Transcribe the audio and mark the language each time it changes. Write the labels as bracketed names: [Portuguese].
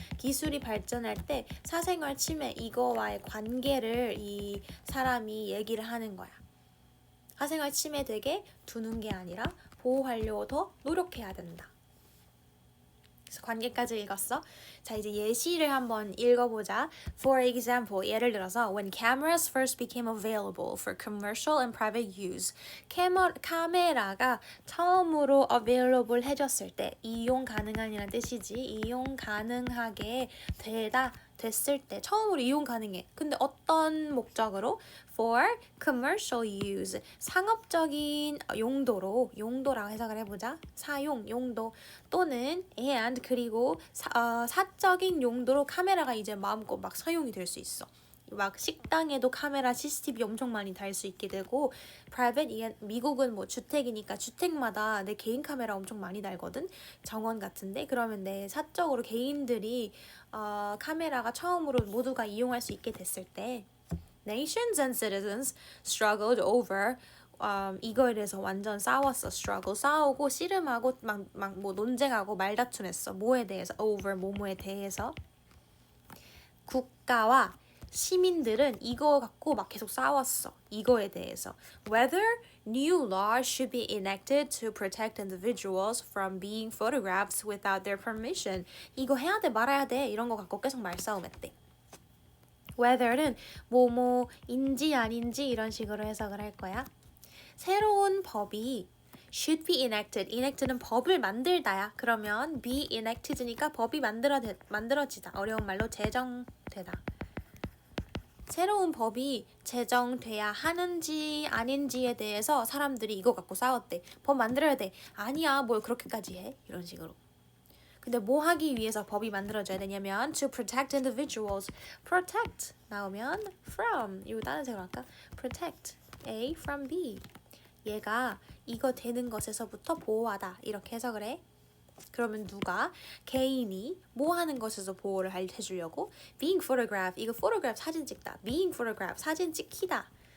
[Korean] 기술이 발전할 때 사생활 침해 이거와의 관계를 이 사람이 얘기를 하는 거야. 사생활 침해되게 두는 게 아니라 보호하려고 더 노력해야 된다. 관계까지 읽었어? 자, 이제 예시를 한번 읽어보자. [English] For example, [Korean] 예를 들어서 [English] When cameras first became available for commercial and private use, 카메라가 처음으로 available [Korean] 해줬을 때 이용 가능한이라는 뜻이지. 이용 가능하게 됐을 때 처음으로 이용 가능해. 근데 어떤 목적으로? [English] For commercial use [Korean] 상업적인 용도라고 해석을 해보자. 사용, 용도 또는 and 그리고 사적인 용도로 카메라가 이제 마음껏 막 사용이 될 수 있어. 막 식당에도 카메라 CCTV 엄청 많이 달 수 있게 되고 private 미국은 뭐 주택이니까 주택마다 내 개인 카메라 엄청 많이 달거든. 정원 같은데 그러면 내 사적으로 개인들이 카메라가 처음으로 모두가 이용할 수 있게 됐을 때 [English] nations and citizens struggled over [Korean] 이거에 대해서 완전 싸웠어. 싸우고 씨름하고 막 뭐 논쟁하고 말다툼했어. 뭐에 대해서? over 뭐뭐에 대해서. 국가와 시민들은 이거 갖고 막 계속 싸웠어. 이거에 대해서. [English] Whether new laws should be enacted to protect individuals from being photographed without their permission. [Korean] 이거 해야 돼 말아야 돼. 이런 거 갖고 계속 말싸움했대. whether는 뭐뭐인지 아닌지 이런 식으로 해석을 할 거야. 새로운 법이 should be enacted. enact는 법을 만들다야. 그러면 be enacted니까 법이 만들어지다. 어려운 말로 제정되다. 새로운 법이 제정돼야 하는지 아닌지에 대해서 사람들이 이거 갖고 싸웠대. 법 만들어야 돼. 아니야, 뭘 그렇게까지 해? 이런 식으로. 근데 뭐 하기 위해서 법이 만들어져야 되냐면 [English] to protect individuals. [Korean] protect 나오면 from. 이거 다른 색으로 할까? protect A from B. 얘가 이거 되는 것에서부터 보호하다. 이렇게 해석을 해. 그러면 누가? 개인이 뭐 하는 것에서 보호를 해주려고? [English] being photographed. [Korean] 이거 photograph 사진 찍다. being photographed 사진 찍히다.